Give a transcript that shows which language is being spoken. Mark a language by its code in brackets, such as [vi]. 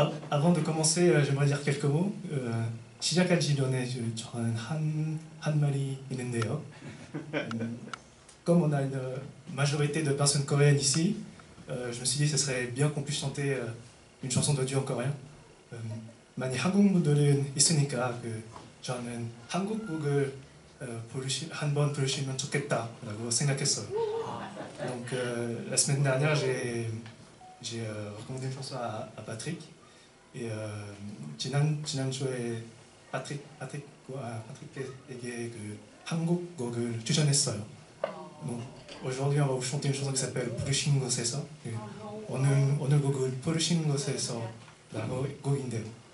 [fr] Avant de commencer, j'aimerais dire quelques mots. [ko] 시작하기 전에 저는 한 말이 있는데요. [fr] Comme on a une majorité de personnes coréennes ici, je me suis dit que ce serait bien qu'on puisse chanter une chanson de Dieu en coréen. [ko] 많이 한국 분들은 있으니까 저는 한국곡을 한번 부르시면 좋겠다라고 생각했어요. [fr] Donc la semaine dernière j'ai recommandé une chanson à Patrick et [ko] 지난주에 Patrick에게 한국 곡을 추천했어요. [fr] Donc aujourd'hui on va vous chanter une chanson qui s'appelle 부르신 곳에서. [ko] 오늘 곡을 부르신 곳에서라고 곡인데요.